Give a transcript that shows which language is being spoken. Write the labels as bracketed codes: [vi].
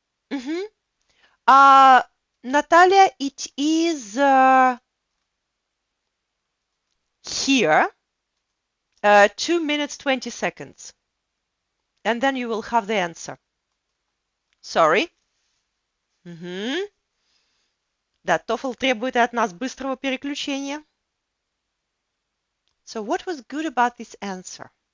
[en] Mm-hmm. Natalia, it is here, 2 minutes 20 seconds. And then you will have the answer. Sorry. Угу. [ru] Да, TOEFL требует от нас быстрого переключения. [en] So what was good about this answer?